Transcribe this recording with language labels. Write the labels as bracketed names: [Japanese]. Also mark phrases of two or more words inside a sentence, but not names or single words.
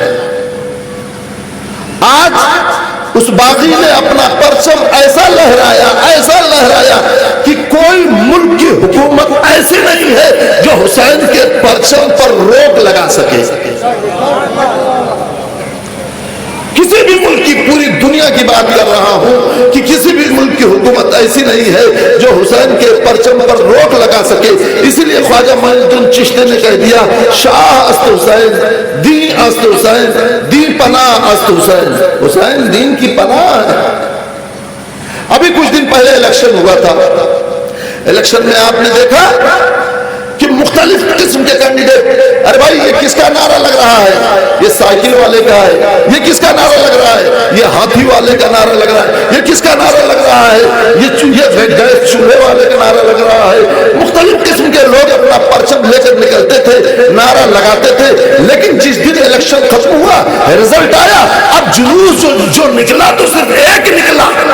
[Urdu] آج اس باغی نے اپنا پرچم ایسا لہرایا کہ کوئی ملک کی حکومت ایسی نہیں ہے جو حسین کے پرچم پر روک لگا سکے کسی بھی ملک کی پوری دنیا کی بات کر رہا ہوں کہ کسی بھی ملک کی حکومت ایسی نہیں ہے جو حسین کے پرچم پر روک لگا سکے اسی لیے خواجہ معین الدین چشتی نے کہہ دیا [Persian] شاہ است حسین دین است حسین دین پناہ است حسین [Urdu] حسین دین کی پناہ ہے ابھی کچھ دن پہلے الیکشن ہوا تھا الیکشن میں آپ نے دیکھا کہ مختلف قسم کے کینڈیڈیٹ ارے بھائی یہ کس کا نعرہ لگ رہا ہے یہ سائیکل والے کا ہے یہ کس کا نعرہ لگ رہا ہے یہ ہاتھی والے کا نعرہ لگ رہا ہے یہ کس کا نعرہ لگ رہا ہے یہ گیس چولہے والے کا نعرہ لگ رہا ہے مختلف قسم کے لوگ اپنا پرچم لے کر نکلتے تھے نعرہ لگاتے تھے لیکن جس دن الیکشن ختم ہوا رزلٹ آیا اب جلوس جو نکلا تو صرف ایک نکلا